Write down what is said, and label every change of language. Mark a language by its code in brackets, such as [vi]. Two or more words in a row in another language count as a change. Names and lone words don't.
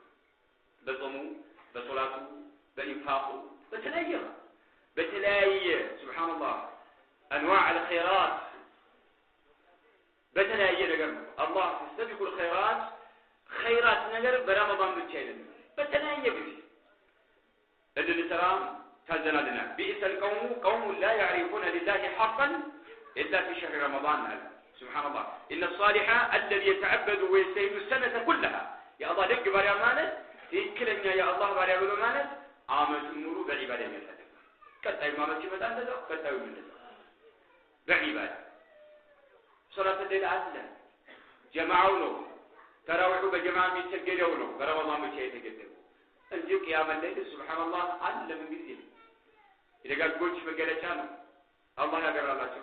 [am] በጾሙ፣ በሶላቱ፣ በኢንፋቁ በተለያየ ሱብሃንአላህ [ar] أنواع الخيرات [am] በተለያየ ነገር ነው አላህ [ar] تستبقوا الخيرات [am] ነገር በረመዳን ብቻ አይደለም በተለያየ ጊዜ እንድንሰራ ታዘናልና [ar] بئس القوم قوم لا يعرفون لله حقا إلا في شهر رمضان سبحان الله إن الصالح الذي يتعبد ويجتهد السنة كلها يا الله [am] ድቅ ባሪያ ማለት ትክክለኛ [ar] يا الله [am] ባሪያ ብሎ ማለት ዓመቱን ሙሉ በዒባዳ የሚያሳልፍ ቀጣይ ማለት ሲመጣ እንደዛው ቀጣዩ እንደዛው በዒባዳ ሶላት ሌላ አለ ጀማዓው ነው ተራዊሑ በጀማዓ የሚሰገደው ነው በረመዳን ብቻ የተገደበው እንጂ [ar] قيام الليل [am] ሱብሃንአላህ አለ ምን ጊዜ የደጋጎች መገለጫ ነው አላህ ያገራላቸው